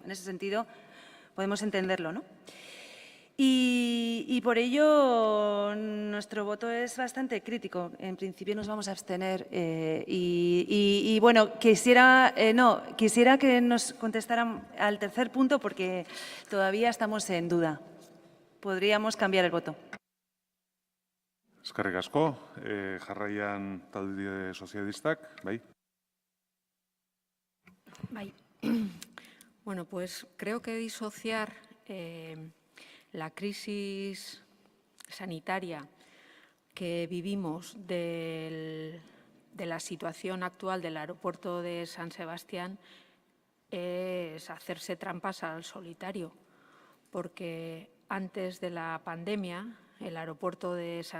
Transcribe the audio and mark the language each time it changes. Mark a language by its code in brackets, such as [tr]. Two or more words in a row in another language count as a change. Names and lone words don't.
[es] En ese sentido, podemos entenderlo, ¿no? Y por ello nuestro voto es bastante crítico. En principio nos vamos a abstener. Bueno, quisiera que nos contestaran al tercer punto porque todavía estamos en duda. Podríamos cambiar el voto. [eu] Eskerrik asko. Jarraian talde sozialistak, bai. Bai. [es] Bueno, pues creo que disociar la crisis sanitaria que vivimos de la situación actual del aeropuerto de San Sebastián es hacerse trampas al solitario, porque antes de la pandemia el aeropuerto de San